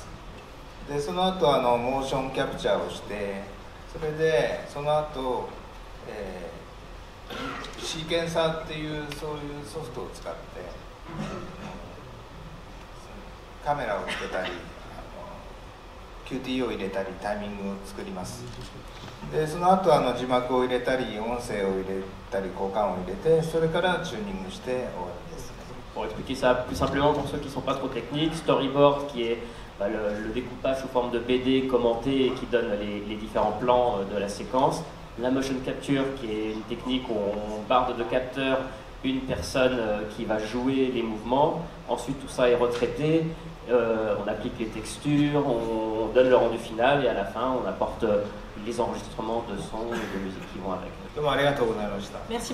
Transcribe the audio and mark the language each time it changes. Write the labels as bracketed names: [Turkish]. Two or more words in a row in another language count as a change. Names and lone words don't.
[Japanese] でその後モーションキャプチャーをして、それでその後、シーケンサーっていうそういうソフトを使ってカメラをつけたりQT を入れたりタイミングを作ります。でその後字幕を入れたり音声を入れたり効果音を入れて、それからチューニングして終わりです。 [French] Pour expliquer ça plus simplement pour ceux qui ne sont pas trop techniques, storyboard qui est le découpage sous forme de BD commenté et qui donne les différents plans de la séquence, la [English] motion capture [French] qui est une technique où on barde de capteurs une personne qui va jouer les mouvements, ensuite tout ça est retraité, on applique les textures, on donne le rendu final et à la fin on apporte les enregistrements de son et de musique qui vont avec.